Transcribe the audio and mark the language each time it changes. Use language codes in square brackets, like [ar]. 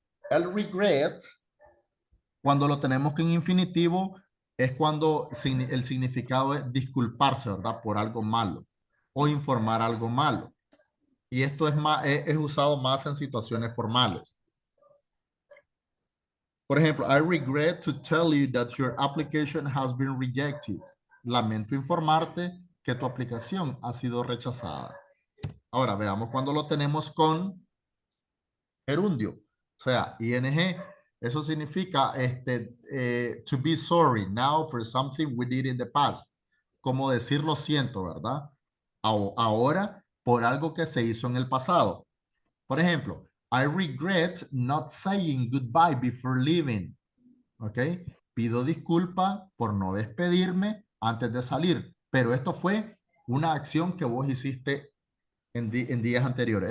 [es] El regret, cuando lo tenemos que en infinitivo, es cuando el significado es disculparse, ¿verdad? Por algo malo o informar algo malo. Y esto es usado más en situaciones formales. Por ejemplo, [en] I regret to tell you that your application has been rejected. [es] Lamento informarte que tu aplicación ha sido rechazada. Ahora veamos cuando lo tenemos con gerundio, o sea, ing. Eso significa [en] to be sorry now for something we did in the past. [es] Como decir lo siento, ¿verdad? Ahora por algo que se hizo en el pasado. Por ejemplo, [en] I regret not saying goodbye before leaving. ¿Ok? [es] Pido disculpa por no despedirme antes de salir, pero esto fue una acción que vos hiciste en días anteriores.